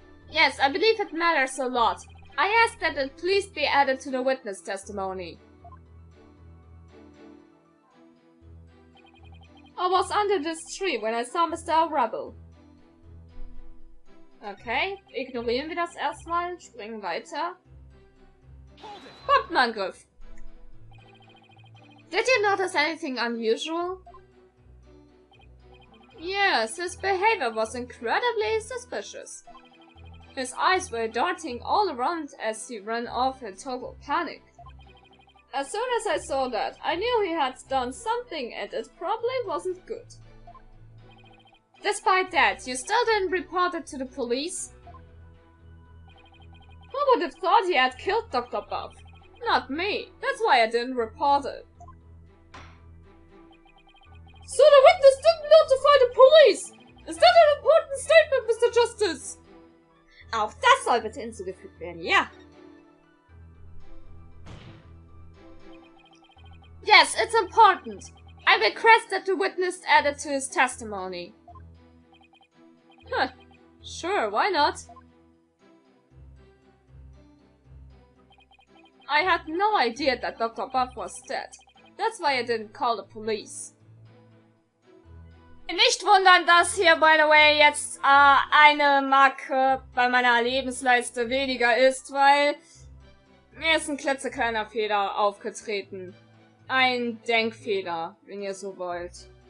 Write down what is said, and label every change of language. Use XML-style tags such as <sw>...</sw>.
<en>Yes, I believe it matters a lot. I ask that it please be added to the witness testimony. I was under this tree when I saw Mr. Rebel.</en> <de>Okay, ignorieren wir das erstmal, springen weiter. Bombenangriff.</de> <en>Did you notice anything unusual? Yes, his behavior was incredibly suspicious. His eyes were darting all around as he ran off in total panic. As soon as I saw that, I knew he had done something and it probably wasn't good. Despite that, you still didn't report it to the police? Who would have thought he had killed Dr. Bob? Not me. That's why I didn't report it. So the witness didn't notify the police! Is that an important statement, Mr. Justice?</en> <de>Auch das soll bitte hinzugefügt werden, ja.</de> <en>Yes, it's important. I request that the witness add it to his testimony. Huh. Sure, why not? I had no idea that Dr. Buff was dead. That's why I didn't call the police.</en> <de>Nicht wundern, dass hier,</de> <en>by the way,</en> <de>jetzt eine Marke bei meiner Lebensleiste weniger ist, weil mir ist ein klitzekleiner Fehler aufgetreten. Ein Denkfehler, wenn ihr so wollt.</de>